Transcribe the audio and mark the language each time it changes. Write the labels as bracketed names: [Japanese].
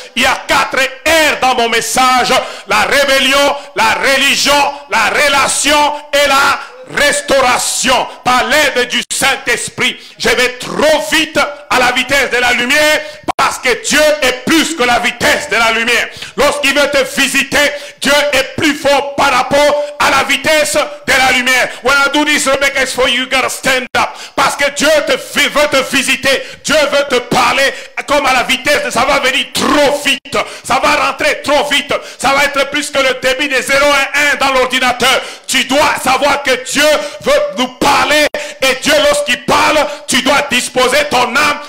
[French] Il y a 4 R dans mon message. La rébellion, la religion, la relation et la restauration. Par l'aide du Saint-Esprit. Je vais trop vite à la vitesse de la lumière. Parce que Dieu est plus que la vitesse de la lumière. Lorsqu'il veut te visiter, Dieu est plus fort par rapport à la vitesse de la lumière. [English] When I do this, Rebecca, it's for you, you gotta stand up. [French] Parce que Dieu veut te visiter. Dieu veut te parler comme à la vitesse de ça va venir trop vite. Ça va rentrer trop vite. Ça va être plus que le débit des 0 et 1 dans l'ordinateur. Tu dois savoir que Dieu veut nous parler. Et Dieu, lorsqu'il parle, tu dois disposer ton âme.